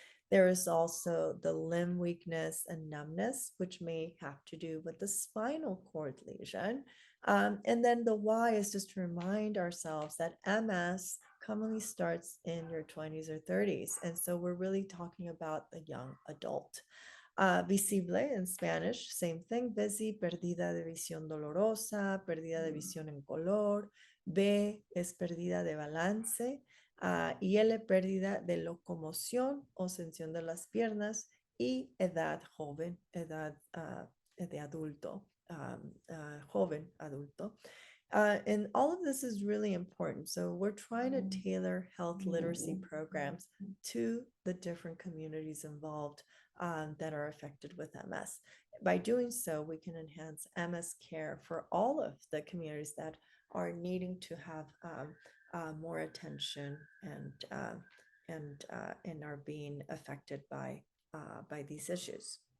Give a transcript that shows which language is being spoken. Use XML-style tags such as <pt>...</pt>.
<en>There is also the limb weakness and numbness, which may have to do with the spinal cord lesion. And then the Y is just to remind ourselves that MS commonly starts in your 20s or 30s. And so we're really talking about the young adult. Visible in Spanish, same thing.</en> <es>Visi, pérdida de visión dolorosa, pérdida de visión en color. B es pérdida de balance. Y L, pérdida de locomoción o sensación de las piernas. Y edad joven, edad de adulto, joven adulto.</es> <en>And all of this is really important. So we're trying to tailor health literacy programs to the different communities involved that are affected with MS. By doing so, we can enhance MS care for all of the communities that are needing to have more attention and are being affected by these issues.</en>